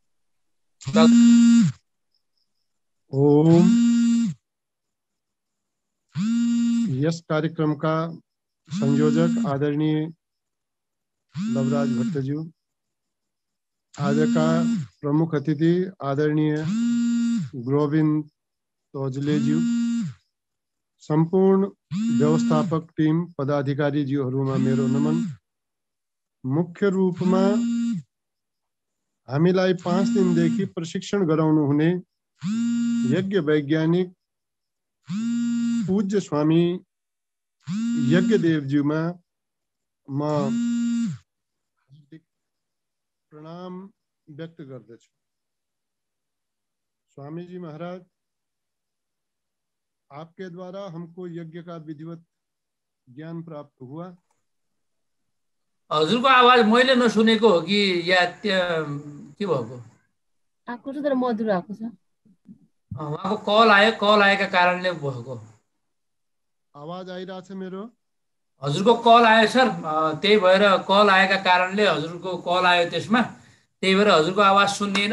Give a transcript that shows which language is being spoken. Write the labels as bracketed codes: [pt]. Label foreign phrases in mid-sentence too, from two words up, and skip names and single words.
[ne] ओम। यस कार्यक्रमका संयोजक आदरणीय लवराज भट्टज्यू, आजका प्रमुख अतिथि आदरणीय गोविंद तोजलेज्यू, संपूर्ण व्यवस्थापक टीम पदाधिकारी ज्यूहरूमा मेरो नमन। मुख्य रूपमा हामीलाई 5 दिनदेखि प्रशिक्षण गराउनु हुने यज्ञ वैज्ञानिक पूज्य स्वामी यज्ञदेवज्यूमा म प्रणाम व्यक्त गर्दछु। [hi] स्वामी जी महाराज, आपके द्वारा हमको यज्ञ का विधिवत ज्ञान प्राप्त हुआ। [ne] हजुरको आवाज मैले नसुनेको हो कि या के भएको? आएको छ तर मधुर आएको छ। उहाँको कल आयो, कल आएका कारणले भएको। आवाज आइरहेछ मेरो? हजुरको कल आयो सर, त्यही भएर कल आएका कारणले हजुरको कल आयो त्यसमा, त्यही भएर हजुरको आवाज सुनिएन।